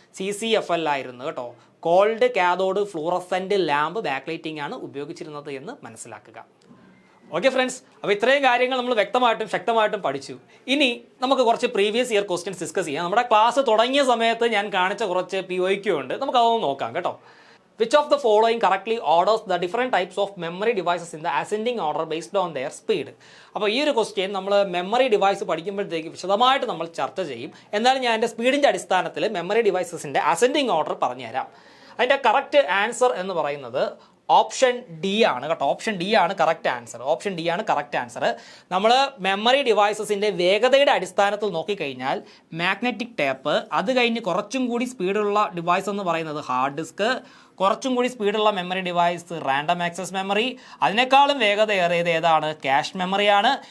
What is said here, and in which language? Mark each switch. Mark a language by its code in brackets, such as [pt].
[ml] CCFL ആയിരുന്നു കേട്ടോ. Called cathode fluorescent lamp back lighting ആണ് ഉപയോഗിച്ചിരുന്നത് എന്ന് മനസ്സിലാക്കുക. ഓക്കെ ഫ്രണ്ട്സ്, അപ്പോൾ ഇത്രയും കാര്യങ്ങൾ നമ്മൾ വ്യക്തമായിട്ടും ശക്തമായിട്ടും പഠിച്ചു. ഇനി നമുക്ക് കുറച്ച് പ്രീവിയസ് ഇയർ ക്വസ്റ്റ്യൻസ് ഡിസ്കസ് ചെയ്യാം. നമ്മുടെ ക്ലാസ് തുടങ്ങിയ സമയത്ത് ഞാൻ കാണിച്ച കുറച്ച് POQ ഉണ്ട്, നമുക്ക് അതൊന്ന് നോക്കാം കേട്ടോ. [en] Which of the following correctly orders the different types of memory devices in the ascending order based on their speed? [ml] അപ്പോൾ ഈ ഒരു ക്വസ്റ്റ്യൻ നമ്മൾ മെമ്മറി ഡിവൈസ് പഠിക്കുമ്പോഴത്തേക്ക് വിശദമായിട്ട് നമ്മൾ ചർച്ച ചെയ്യും. എന്നാലും ഞാൻ എൻ്റെ സ്പീഡിൻ്റെ അടിസ്ഥാനത്തിൽ മെമ്മറി ഡിവൈസസിൻ്റെ അസെൻഡിങ് ഓർഡർ പറഞ്ഞുതരാം. അതിൻ്റെ കറക്റ്റ് ആൻസർ എന്ന് പറയുന്നത് ഓപ്ഷൻ ഡി ആണ് കേട്ടോ. ഓപ്ഷൻ ഡി ആണ് കറക്റ്റ് ആൻസർ. നമ്മൾ മെമ്മറി ഡിവൈസസിൻ്റെ വേഗതയുടെ അടിസ്ഥാനത്തിൽ നോക്കിക്കഴിഞ്ഞാൽ മാഗ്നറ്റിക് ടേപ്പ്, അത് കഴിഞ്ഞ് കുറച്ചും കൂടി സ്പീഡുള്ള ഡിവൈസ് എന്ന് പറയുന്നത് ഹാർഡ് ഡിസ്ക്, കുറച്ചും കൂടി സ്പീഡുള്ള memory device random access memory, അതിനേക്കാളും വേഗതയേറിയത് ഏതാണ്? ക്യാഷ് മെമ്മറിയാണ്.